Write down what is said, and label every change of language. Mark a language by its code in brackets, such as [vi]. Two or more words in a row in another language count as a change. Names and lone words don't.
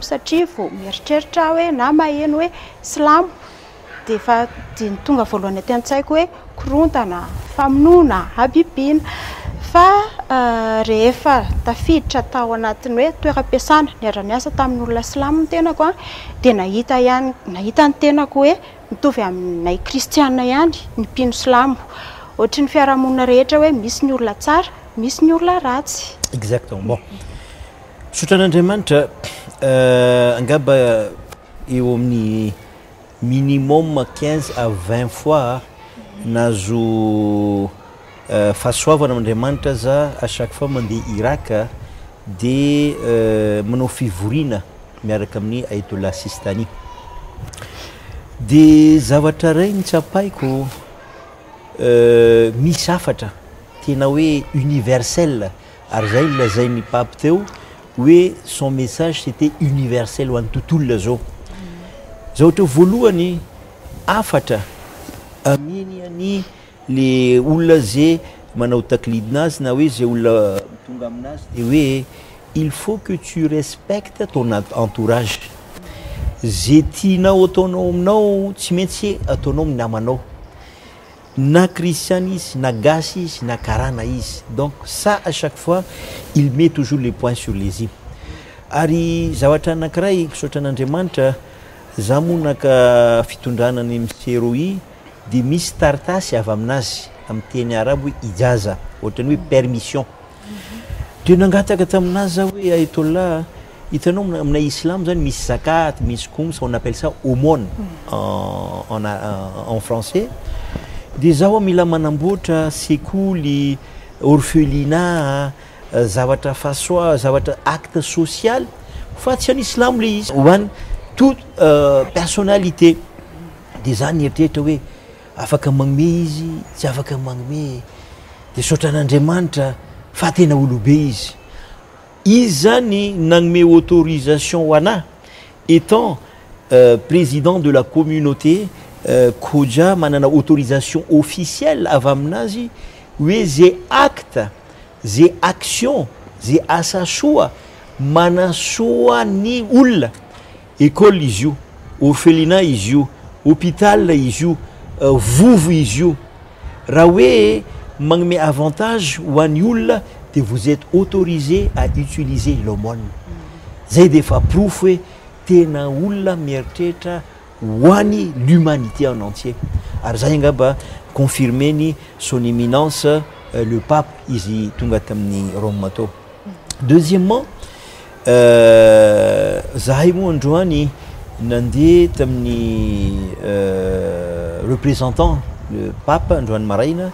[mg] satria vao mieritreritra hoe na maheno hoe silamo dia efa tonga voalohany aty an-tsaiko hoe korontana, famonoana, habibiana fa rehefa tafiditra tao anatiny hoe toeram-piasana ny ara-miasa tamin'ny olona silamo ny tenako dia nahita ny tenako hoe mitovy aminay kristiana ihany ny mpino silamo ohatry ny fiarahamonina rehetra hoe misy ny olona tsara misy ny olona ratsy. [fr] Exactement. Bon. [mg] Sotran'Andriamanitra angamba eo amin'ny [fr] minimum 15 à 20 fois [mg] nazo fahasoavana amin'Andriamanitra za [fr] à chaque fois [mg] mandeha Irak dia manao fivoriana miaraka amin'ny Ayatollah Sistani. Dia zavatra ray ny tsapaiko misy hafatra tena hoe universel ary zay lazain'ny pape teo hoe [fr] son message c'était universel [mg] ho an'ny tontolo zao. Zao ohatra voalohany hafatra aminy any le olona zay manao taklidinazy na hoe zay olona tonga aminazy dia hoe [fr] il faut que tu respectes ton entourage. [mg] Zay tianao ataonao aminao tsy maintsy ataonao amin'ny namanao na christian izy na gasy izy na karana izy. [fr] Donc ça à chaque fois il met toujours les points sur les i. [mg] Ary zavatra anankiray sotran'Andriamanitra za monaka fitondrana ny MCROI dia misy tartasy avy aminazy amin'ny teny arabo hoe ijaza ohatrany hoe permission. Dia nangataka taminazy za hoe Ayatollah hitanao aminay islam zany misy zakat misy khums [fr] on appelle ça aumône en français. [mg] Dia zaho mila manamboatra sekoly orphelinat zavatra fasoa zavatra [fr] acte social [mg] fa tsy any islam le izy ho any [fr] toute personnalité. [mg] Dia za nieritreritra hoe afaka magnome izy tsy afaka magnome dia sotran'Andriamanitra fa tena olobe izy. Izy zany nagnome autorisation ho anahy [fr] étant président de la communauté [mg] koja manana autorisation officielle avy aminazy hoe zay acte zay action zay asa soa manasoa ny olona école izy io orphelinat izy io hôpital izy io vovo izy io raha hoe magnome avantage ho an'ny olona dia [fr] vous êtes autorisé à utiliser l'aumône. [mg] Zay dia efa proof hoe tena olona mieritreritra ho an'ny [fr] l'humanité en entier. [mg] Ary zay angamba confirmé ny [fr] son éminence le pape [mg] izy tonga tamin'ny Rome tao. Deuxièmement zahay moa androany nandeha tamin'ny [fr] représentant le pape [mg] androany maraina